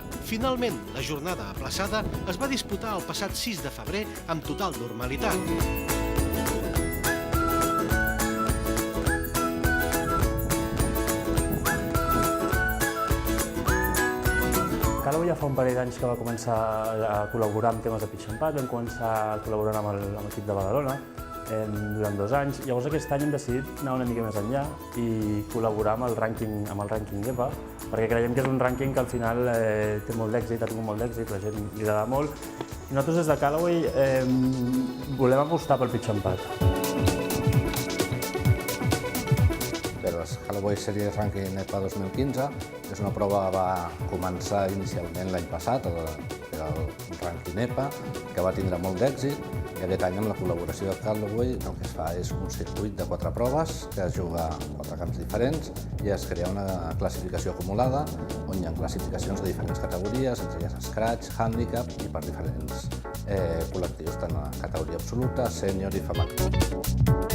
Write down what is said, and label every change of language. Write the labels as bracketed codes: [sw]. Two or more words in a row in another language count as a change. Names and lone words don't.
[ca] Finalment, la jornada aplaçada es va disputar el passat 6 de febrer amb total normalitat. Callaway ja fa un parell d'anys que va començar a col·laborar amb temes de [en] pitch and pad, [ca] vam començar col·laborant amb l'equip de Badalona durant 2 anys. Llavors aquest any hem decidit anar una mica més enllà i col·laborar amb el rànquing EPA, perquè creiem que és un rànquing que al final té molt d'èxit, ha tingut molt d'èxit, la gent li agrada molt. I nosaltres des de Callaway volem apostar pel [en] pitch and pad. [ca] Callaway Series Ranking EPA 2015 és una prova que va començar inicialment l'any passat, era el Ranking EPA, que va tindre molt d'èxit, i aquest any amb la col·laboració de Callaway el que es fa és un circuit de 4 proves que es juga a 4 camps diferents i es crea una classificació acumulada on hi ha classificacions de diferents categories, entre elles Scratch, Handicap i per diferents col·lectius, tant a categoria absoluta, sènior i femení.